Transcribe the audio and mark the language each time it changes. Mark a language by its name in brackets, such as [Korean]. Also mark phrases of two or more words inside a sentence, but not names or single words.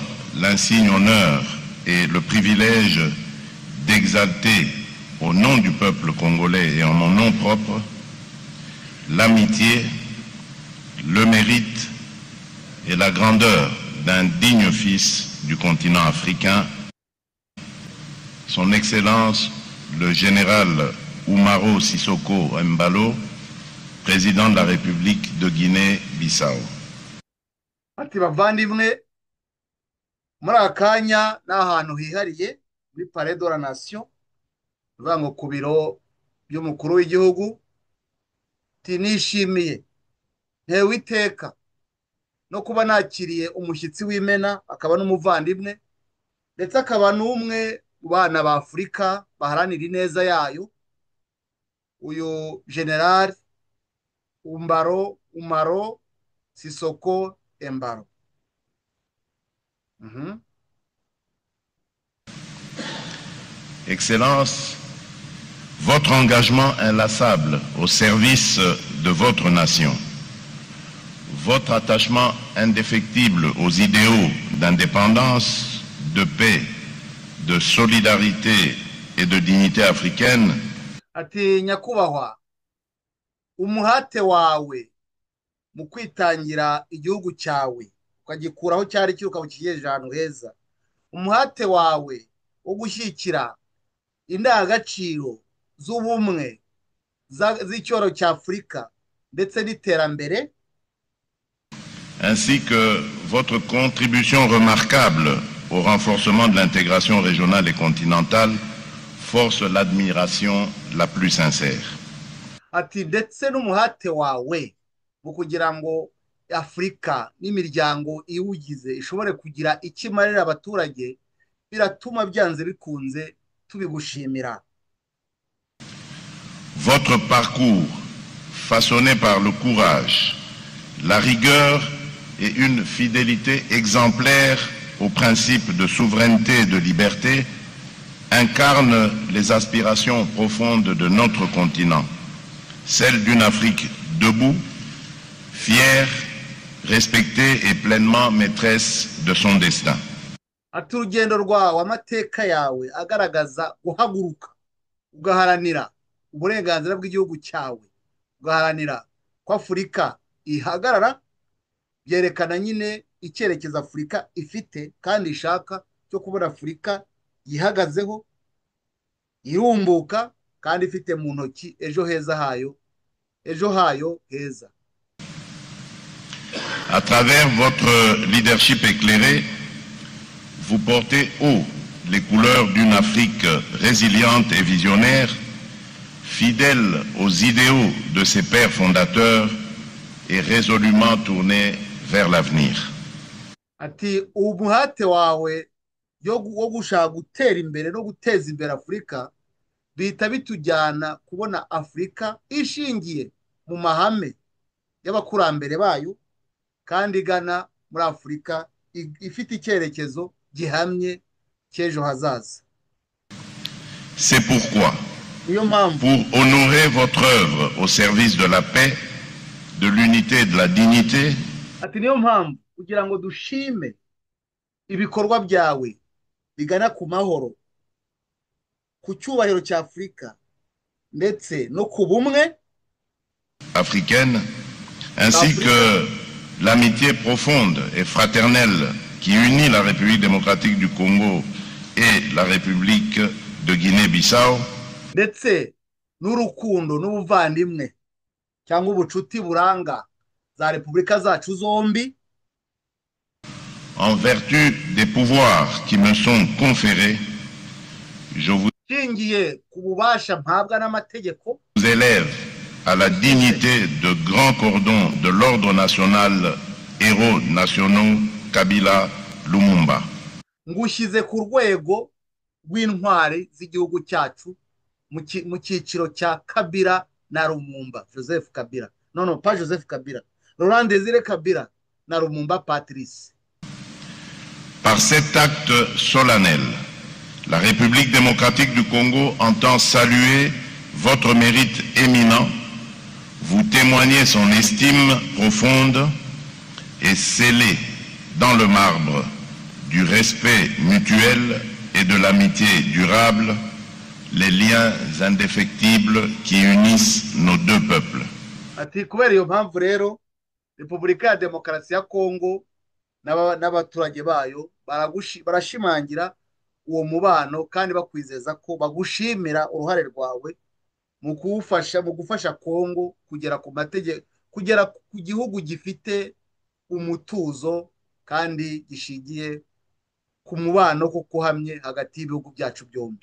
[French] l'insigne honneur et le privilège d'exalter au nom du peuple congolais et en mon nom propre l'amitié, le mérite et la grandeur d'un digne fils du continent africain, son Excellence le général Umaro Sissoko Embalo, président de la République de Guinée-Bissau. [Kinyarwanda] Ati bavandimwe muri akanya n'ahantu hihariye muri Palais de la Nation vango ku biro by'umukuru w'igihugu tinishimiye ntewe iteka no kuba nakiriye umushyitsi w'imena akaba n'umuvandimwe ndetse akaba n'umwe mu bana ba Afurika baharanira ineza yayo uyu General Umaro Sissoko Embalo. [French] Excellence, votre engagement inlassable au service de votre nation, votre attachement indéfectible aux idéaux d'indépendance, de paix, de solidarité et de dignité africaine, [Kinyarwanda] ati nyakubahwa umuhate wawe mu kwitangira igihugu cyawe ukagikuraho cyari kiruka bukigejeje ahantu heza, umuhate wawe wo gushyikira indangagaciro z'ubumwe z'icyoro cya Afurika ndetse n'iterambere, [French] ainsi que votre contribution remarquable au renforcement de l'intégration régionale et continentale force l'admiration la plus sincère. [Kinyarwanda] Ati ndetse n'umuhate wawe mu kugira ngo Afurika n'imiryango iwugize ishobore kugira ikimarira abaturage biratuma byanze bikunze tubigushimira. [French] Votre parcours façonné par le courage, la rigueur et une fidélité exemplaire aux principes de souveraineté et de liberté, incarne les aspirations profondes de notre continent, celle d'une Afrique debout, fière, respectée et pleinement maîtresse de son destin. [Kinyarwanda] ati urugendo rwawe amateka yawe agaragaza guhaguruka ugaharanira uburenganzira bw'igihugu cyawe ugaharanira ko Afurika ihagarara byerekana nyine icyerekezo Afurika ifite kandi ishaka cyo kubona Afurika yihagazeho irumbuka kandi ifite mu ntoki ejo hayo heza. [French] À travers votre leadership éclairé, vous portez haut les couleurs d'une Afrique résiliente et visionnaire, fidèle aux idéaux de ses pères fondateurs et résolument tournée vers l'avenir. [Kinyarwanda] Ati umuhate wawe wo gushaka gutera imbere no guteza imbere Afurika bihita bitujyana kubona Afurika ishingiye mu mahame y'abakurambere bayo kandi igana muri Afurika ifite icyerekezo gihamye cy'ejo hazaza. [French] C'est pourquoi, pour honorer votre œuvre au service de la paix, de l'unité et de la dignité, [Kinyarwanda] ati niyo mpamvu kugira ngo dushime ibikorwa byawe bigana ku mahoro, ku cyubahiro cya Afurika ndetse no ku bumwe [French] africaine, ainsi que l'amitié profonde et fraternelle qui unit la République démocratique du Congo et la République de Guinée-Bissau, [Kinyarwanda] ndetse n'urukundo n'ubuvandimwe cyangwa ubucuti buranga za repubulika zacu zombi, [French] en vertu des pouvoirs qui me sont conférés, je vous [Kinyarwanda] shingiye ku bubasha mpabwa n'amategeko [French] élève à la dignité de grand cordon de l'ordre national héros nationaux Kabila Lumumba. [Kinyarwanda] ngushyize ku rwego rw'intwari z'igihugu cyacu mu cyiciro cya Kabila na Lumumba, Joseph Kabila. [French] Non, pas Joseph Kabila. [Kinyarwanda] Laurent Désiré Kabila na Lumumba Patrice. [French] Par cet acte solennel, la République démocratique du Congo entend saluer votre mérite éminent, vous témoigner son estime profonde et sceller dans le marbre du respect mutuel et de l'amitié durable les liens indéfectibles qui unissent nos deux peuples. [Kinyarwanda] Ati kubera iyo mpamvu rero Repubulika ya Demokarasi ya Kongo n'abaturage bayo barashimangira uwo mubano kandi bakwizeza ko bagushimira uruhare rwawe mu gufasha Kongo kugera ku mategeko, kugera ku gihugu gifite umutuzo kandi gishingiye ku mubano ko kuhamye hagati y'ibihugu byacu byombi.